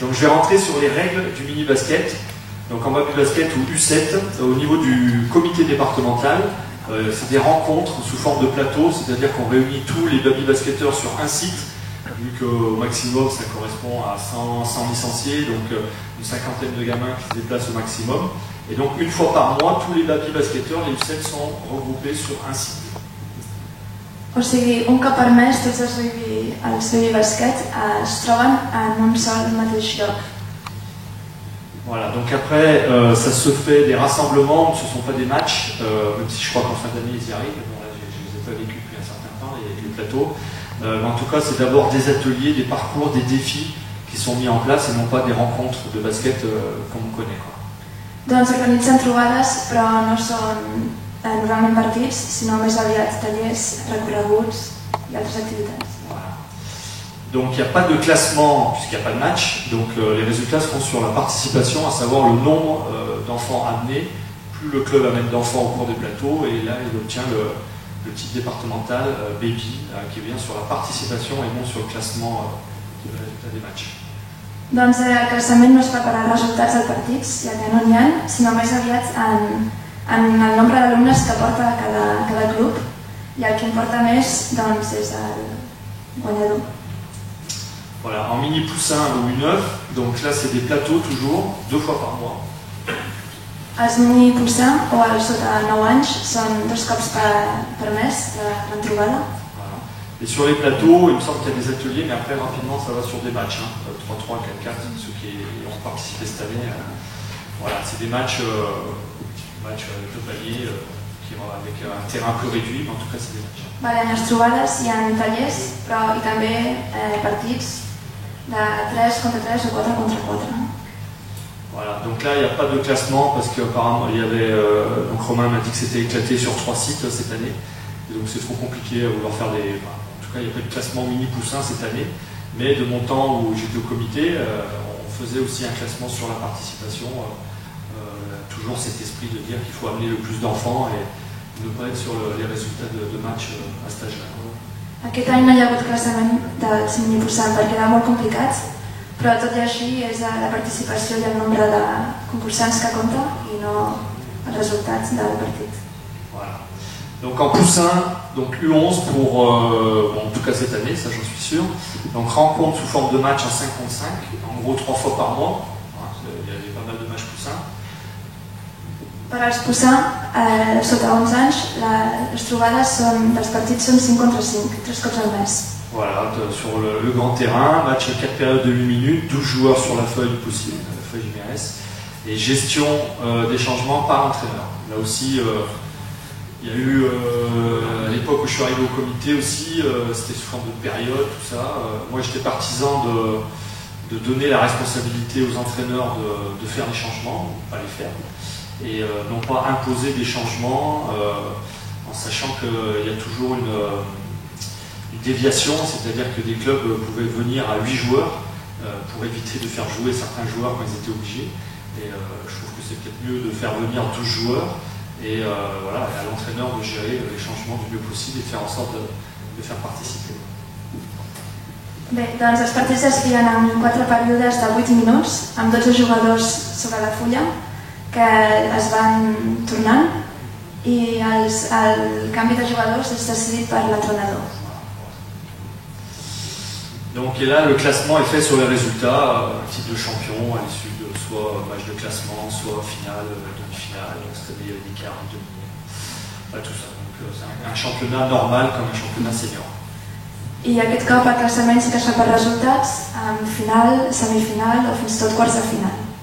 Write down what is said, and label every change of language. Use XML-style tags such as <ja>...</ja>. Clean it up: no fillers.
<fr>Donc, je vais rentrer sur les règles du mini basket. Donc, en baby basket ou U7, au niveau du comité départemental, c'est des rencontres sous forme de plateau, c'est-à-dire qu'on réunit tous les baby basketteurs sur un site, vu qu'au maximum ça correspond à 100 licenciés, donc une cinquantaine de gamins qui se déplacent au maximum. Et donc, une fois par mois, tous les baby basketteurs, les U7, sont regroupés sur un site.</fr> <ca>O sigui, un cop per mes tots els baby basket es troben en un sol mateix lloc.</ca> <fr>Voilà, donc après, ça se fait des rassemblements, ce ne sont pas des matchs, même si je crois qu'en fin d'année ils y arrivent, mais bon, là, je ne les ai pas vécus depuis un certain temps, les plateaux. Mais en tout cas, c'est d'abord des ateliers, des parcours, des défis qui sont mis en place et non pas des rencontres de basket comme on connaît. Quoi.</fr> <ca>Doncs organitzen trobades, però no són normalment partits, sinó més aviat tallers, recorreguts i altres activitats.</ca> <fr>Voilà. Donc il n'y a pas de classement puisqu'il n'y a pas de match, donc les résultats seront sur la participation, à savoir le nombre d'enfants amenés. Plus le club amène d'enfants au cours des plateaux, et là il obtient le titre départemental baby qui vient sur la participation et non sur le classement des résultats des matchs.</fr> <ca>Doncs el classament no es fa per als resultats dels partits, ja que no n'hi ha, sinó més aviat en el nombre d'alumnes que porta cada club, i el que importa més doncs, és el guanyador.</ca> <fr>Voilà, en mini poussin ou U9, donc là c'est des plateaux toujours, 2 fois par mois.</fr> <ca>Els mini poussins o els sota 9 anys són 2 cops per mes la trobada.</ca> <fr>Voilà. Et sur les plateaux, il me semble qu'il y a des ateliers, mais après rapidement ça va sur des matchs, 3-3, 4-4, ceux qui ont participé cette année. Voilà, c'est des matchs de palier avec un terrain plus réduit, mais en tout cas c'est des matchs.</fr> <ca>Vale, en les trobades hi ha tallers, però i també partits de 3 contre 3 o 4 contre 4.</ca> <fr>Voilà, donc là il n'y a pas de classement parce qu'apparemment il y avait. Donc Romain m'a dit que c'était éclaté sur 3 sites cette année, et donc c'est trop compliqué à vouloir faire des. En tout cas, il n'y a pas de classement mini poussin cette année, mais de mon temps où j'étais au comité, on faisait aussi un classement sur la participation. Toujours cet esprit de dire qu'il faut amener le plus d'enfants et ne pas être sur les résultats de match à cet âge-là.</fr> <ca>Aquest any no hi ha hagut classament dels mini poussins perquè era molt complicat, però tot i així és la participació i el nombre de concursants que compta i no els resultats del partit.</ca> <fr>Voilà. Donc en poussin, donc U11 pour, bon, en tout cas cette année, ça j'en suis sûr. Donc rencontre sous forme de match en 5 contre 5, en gros 3 fois par mois. Il y avait pas mal de matchs poussins.</fr> <ca>Per als poussins, sota 11 anys, les trobades dels partits són 5 contre 5, 3 cops al mes.</ca> <fr>Voilà, sur le grand terrain, match 4 périodes de 8 minutes, 12 joueurs sur la feuille possible, la feuille JMS, et gestion des changements par entraîneur. Là aussi, Il y a eu, à l'époque où je suis arrivé au comité aussi, c'était sous forme de période, tout ça. Moi, j'étais partisan de donner la responsabilité aux entraîneurs de faire les changements, pas les faire, et non pas imposer des changements en sachant qu'il y a toujours une déviation, c'est-à-dire que des clubs pouvaient venir à 8 joueurs pour éviter de faire jouer certains joueurs quand ils étaient obligés. Et je trouve que c'est peut-être mieux de faire venir 12 joueurs et voilà, à l'entraîneur de gérer les changements du mieux possible et de faire en sorte de faire participer.</fr> <ca>Bé, doncs els partits es feien en 4 períodes de 8 minuts, amb 12 jugadors sobre la fulla, que es van tornant, i el canvi de jugadors és decidit per l'entrenador.</ca> <fr>Donc, et là, le classement est fait sur les résultats, titre de champion à l'issue de soit match de classement, soit finale, demi-finale, donc c'est-à-dire des quarts, demi, tout ça. Donc, c'est un championnat normal comme un championnat senior.</fr> <ca>I aquest cop el classament sí que es fa per resultats, en final, semifinal o fins i tot quarts de final.</ca>